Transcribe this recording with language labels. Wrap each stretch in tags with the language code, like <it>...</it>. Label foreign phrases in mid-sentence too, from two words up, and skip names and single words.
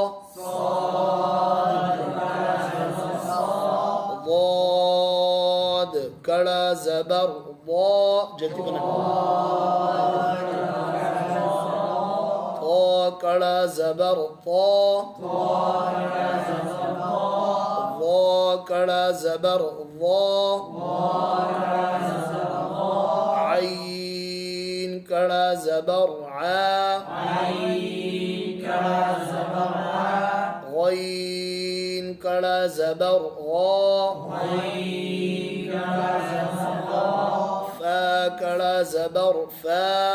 <ps>ضاد کړه زبر ضا جلدی بنا طا کړه زبر طا ضا کړه زبر ضا عین کړه زبر عا غين کړه زبر غا فا کړه زبر فا</ps>